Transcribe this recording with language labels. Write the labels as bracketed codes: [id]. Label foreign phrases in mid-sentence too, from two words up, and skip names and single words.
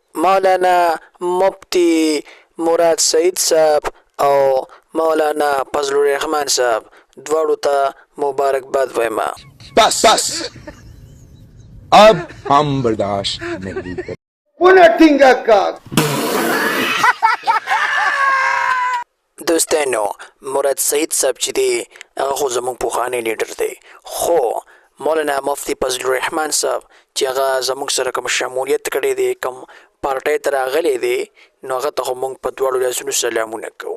[ps] مولانا مفتی مراد سعید صاحب او مولانا فضل الرحمن صاحب دواړو ته مبارکباد وایم. [ur] بس بس اب ہم برداشت نہیں کر [ps] دوستانو مراد سعید صاحب چې دی هغه خو زموږ پخوانی لیډر دی، خو مولانا مفتی فضل الرحمن صاحب چې هغه زموږ سره کوم شمولیت کړی دی، کوم پارټۍ ته راغلی دی، نو هغه ته خو موږ په دواړو لاسونو سلامونه کوو.